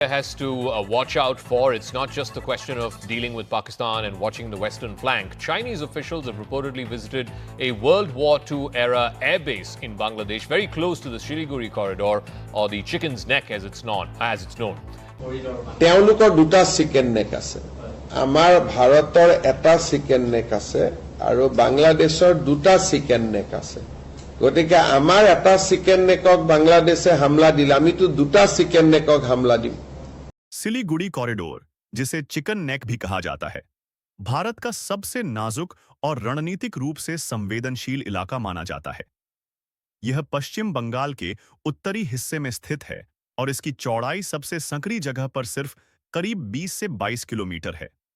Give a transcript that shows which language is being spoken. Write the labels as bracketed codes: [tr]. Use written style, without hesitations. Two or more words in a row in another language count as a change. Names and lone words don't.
[en] has to watch out for. It's not just the question of dealing with Pakistan and watching the western flank. Chinese officials have reportedly visited a World War II era airbase in Bangladesh, very close to the Siliguri corridor, or the Chicken's Neck as it's known. [as] তেওঁলোকৰ দুটা [en] chicken neck [as] আছে, আমাৰ ভাৰতৰ এটা [en] chicken neck [as] আছে আৰু বাংলাদেশৰ দুটা [en] chicken neck [as] আছে। গতিকে আমাৰ এটা [en] chicken neck [as] বাংলাদেশে হামলা দিলে আমিতো দুটা [en] chicken neck [as] হামলা দিম। [hi] सिलीगुड़ी कॉरिडोर, जिसे [en] chicken neck [hi] भी कहा जाता है, भारत का सबसे नाजुक और रणनीतिक रूप से संवेदनशील इलाका माना जाता है। यह पश्चिम बंगाल के उत्तरी हिस्से में स्थित है और इसकी चौड़ाई सबसे संकरी जगह पर सिर्फ करीब 20 से 22 किलोमीटर है।